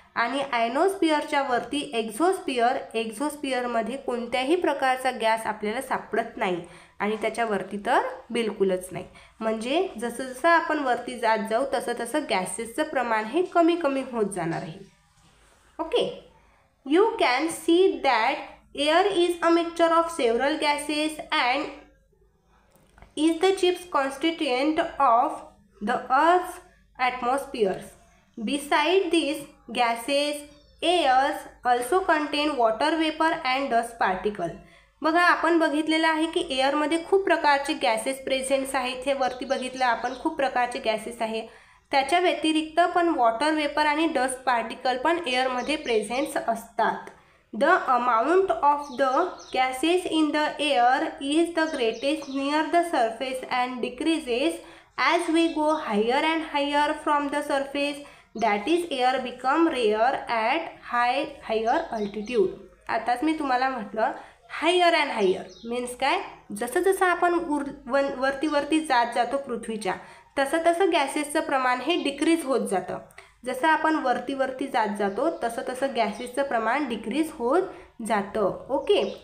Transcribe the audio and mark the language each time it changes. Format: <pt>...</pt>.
<mr>आणि आयनोस्फिअरच्या वरती एक्झोस्फिअर. एक्झोस्फिअरमध्ये कोणत्याही प्रकारचा गॅस आपल्याला सापडत नाही आणि त्याच्यावरती तर बिलकुलच नाही. म्हणजे जसं जसं आपण वरती जात जाऊ तसं तसं गॅसेसचं प्रमाण हे कमी कमी होत जाणार आहे. Okay.</mr> <en>You can see that air is a mixture of several gases and is the chief constituent of the Earth's atmosphere. Besides these gases, airs also contain water vapor and dust particle.</en> <mr>बघा आपण बघितलेलं आहे की एअरमध्ये खूप प्रकारचे gases presents आहेत. हे वरती बघितलं आपण, खूप प्रकारचे गॅसेस आहे. त्याच्या व्यतिरिक्त पण वॉटर वेपर आणि डस्ट पार्टिकल पण एअरमध्ये प्रेझेंट्स असतात.</mr> <en>The amount of the gases in the air is the greatest near the surface and decreases as we go higher and higher from the surface. That is, air become rare at higher altitude.</en> <mr>आताच मी तुम्हाला म्हटलं higher and higher means काय? जसं जसं आपण वरती जात जातो पृथ्वीच्या, तसं तसं गॅसेसचं प्रमाण हे डिक्रीज होत जातं. जसं आपण वरती जात जातो तसं तसं गॅसेसचं प्रमाण डिक्रीज होत जातं. ओके.</mr>